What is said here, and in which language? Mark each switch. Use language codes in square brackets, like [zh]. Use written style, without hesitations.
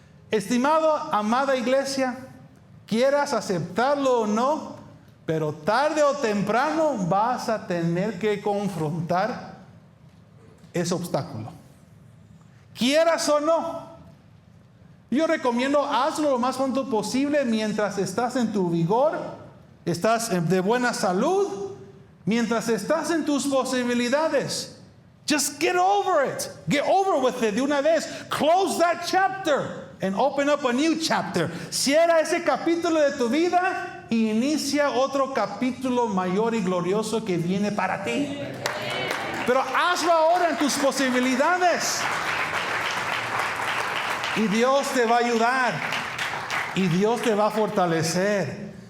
[es] Estimado, amada iglesia, quieras aceptarlo o no, pero tarde o temprano vas a tener que confrontar ese obstáculo. Quieras o no. Yo recomiendo, hazlo lo más pronto posible mientras estás en tu vigor, estás de buena salud, mientras estás en tus posibilidades. [en] Just get over it. Get over with it [es] de una vez. [en] Close that chapter and open up a new chapter. [es] Cierra ese capítulo de tu vida y inicia otro capítulo mayor y glorioso que viene para ti. Pero hazlo ahora en tus posibilidades. Y Dios te va a ayudar. Y Dios te va a fortalecer.